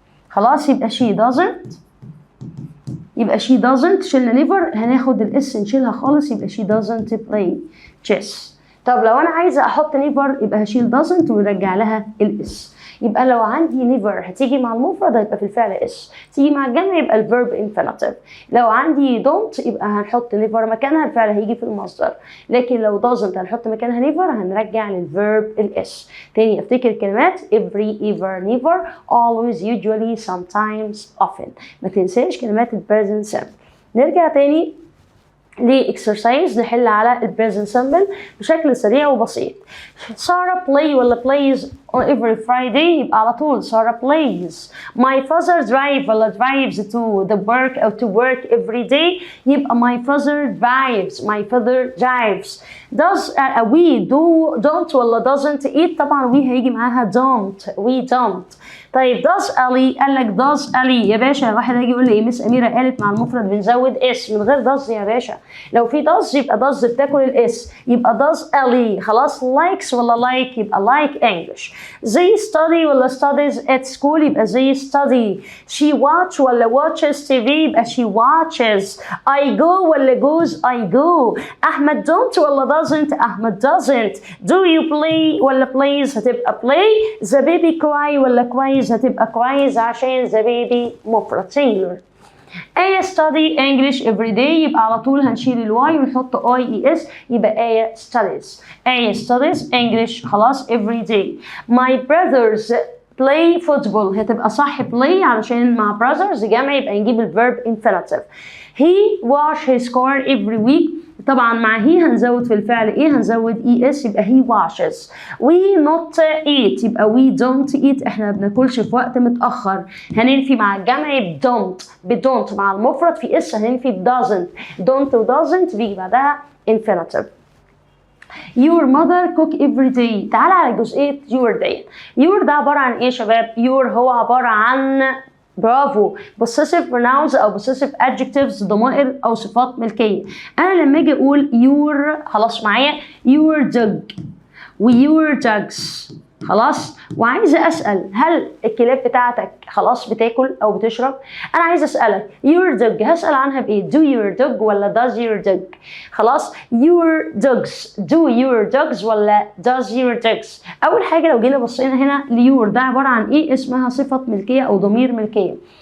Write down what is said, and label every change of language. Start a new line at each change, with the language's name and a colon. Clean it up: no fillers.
Arabic: خلاص يبقى she doesn't، يبقى she doesn't شيلنا نيفر، هناخد الاس نشيلها خالص يبقى
English: she doesn't play chess.
Arabic: طب لو انا عايزه احط نيفر يبقى هشيل doesn't ونرجع لها الاس. يبقى لو عندي never هتيجي مع المفرد هيبقى في الفعل اس، تيجي مع الجمع يبقى الفيرب infinitive. لو عندي don't يبقى هنحط never مكانها، الفعل هيجي في المصدر. لكن لو doesn't هنحط مكانها never، هنرجع للفيرب الاس.
English: تاني افتكر كلمات every ever never always usually sometimes often.
Arabic: ما تنساش كلمات present simple. نرجع تاني لإكسرسايز نحل على البريزنت سمبل بشكل سريع وبسيط.
English: سارة play ولا plays on every Friday،
Arabic: يبقى على طول
English: سارة plays. My father drive ولا drives to the work أو to work every day، يبقى my father drives. my father drives. does we don't ولا doesn't eat،
Arabic: طبعا
English: we هيجي معاها don't. we don't.
Arabic: طيب does Ali، قال لك does Ali يا باشا. واحد هيجي يقول لي ايه مس أميرة قالت مع المفرد بنزود اس، من غير does يا باشا. لو في does يبقى does بتاكل الاس، يبقى
English: does Ali. خلاص likes ولا like، يبقى like English. they study ولا studies at school، يبقى they study. she watch ولا watches TV، يبقى she watches. I go ولا goes I go. أحمد don't ولا doesn't، أحمد doesn't. do you play ولا plays، هتبقى play. the baby cry ولا cries، هتبقى cries عشان the baby مفرد singular.
Arabic: آية
English: study English every day،
Arabic: يبقى على طول هنشيل الواي ونحط IES، يبقى آية studies.
English: آية studies English خلاص every day. My brothers play football،
Arabic: هتبقى صح play علشان مع brothers جمع، يبقى نجيب الverb infinitive.
English: He wash his car every week،
Arabic: طبعا مع هي هنزود في الفعل ايه،
English: هنزود ES يبقى he washes.
Arabic: We not eat، يبقى
English: we don't eat،
Arabic: احنا ما بناكلش في وقت متأخر. هننفي مع الجمع don't. بدونت مع المفرد في اس هننفي doesn't. don't و doesn't بيجي بعدها infinitive.
English: Your mother cook every day،
Arabic: تعال على جزئية
English: your day.
Arabic: your ده عبارة عن ايه يا شباب؟ your هو عبارة عن برافو possessive pronouns او possessive adjectives، ضمائر او صفات ملكيه. انا لما اجي اقول your، خلاص معايا your dog و your dogs، خلاص، وعايزه اسال هل الكلاب بتاعتك خلاص بتاكل او بتشرب؟ انا عايزه اسالك your dog هسال عنها بايه؟ do your dog ولا does your dog؟ خلاص your dogs
English: do your dogs
Arabic: ولا does your dogs؟ اول حاجه لو جينا بصينا هنا ليور ده عباره عن ايه؟ اسمها صفه ملكيه او ضمير ملكيه.